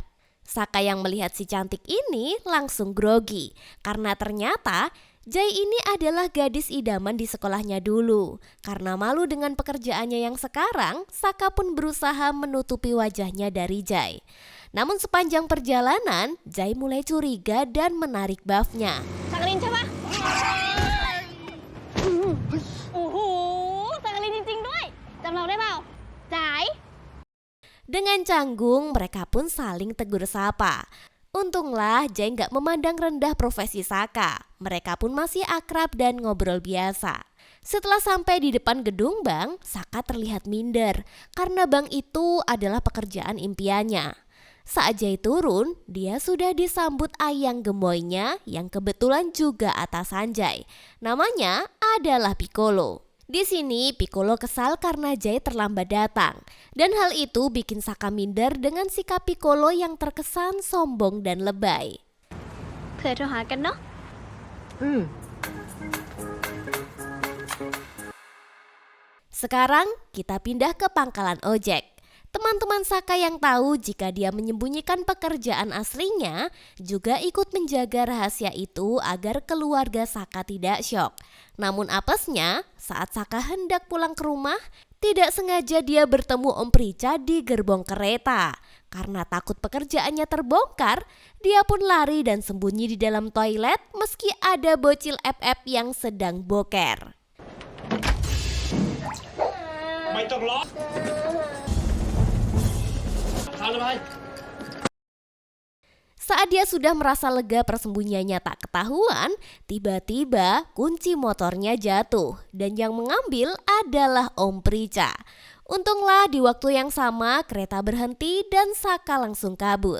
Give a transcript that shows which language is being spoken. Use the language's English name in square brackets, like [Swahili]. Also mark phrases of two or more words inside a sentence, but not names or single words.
[Indonesian] Saka yang melihat si cantik ini langsung grogi karena ternyata Jai ini adalah gadis idaman di sekolahnya dulu. Karena malu dengan pekerjaannya yang sekarang, Saka pun berusaha menutupi wajahnya dari Jai. Namun sepanjang perjalanan, Jai mulai curiga dan menarik buffnya. [Thai] Sakarin ใช่ปะโอ้โห Sakarin จริงๆด้วย จำเราได้เปล่าจ๋าย [Indonesian] Dengan canggung, mereka pun saling tegur sapa. Untunglah Jai gak memandang rendah profesi Saka. Mereka pun masih akrab dan ngobrol biasa. Setelah sampai di depan gedung bank, Saka terlihat minder karena bank itu adalah pekerjaan impiannya. Saat Jai turun, dia sudah disambut ayang gemoynya yang kebetulan juga atasan Jai. Namanya adalah Piccolo. Di sini Piccolo kesal karena Jai terlambat datang. Dan hal itu bikin Saka minder dengan sikap Piccolo yang terkesan sombong dan lebay. [Thai] เผื่อโทรหากันเนาะ [Indonesian] Sekarang kita pindah ke pangkalan ojek. Teman-teman Saka yang tahu jika dia menyembunyikan pekerjaan aslinya juga ikut menjaga rahasia itu agar keluarga Saka tidak syok. Namun apesnya, saat Saka hendak pulang ke rumah, tidak sengaja dia bertemu Om Prica di gerbong kereta. Karena takut pekerjaannya terbongkar, dia pun lari dan sembunyi di dalam toilet meski ada bocil FF yang sedang boker. [Thai] ไม่ต้องร้องทำเลย [Indonesian] Saat dia sudah merasa lega persembunyiannya tak ketahuan, tiba-tiba kunci motornya jatuh dan yang mengambil adalah Om Prica. Untunglah di waktu yang sama kereta berhenti dan Saka langsung kabur.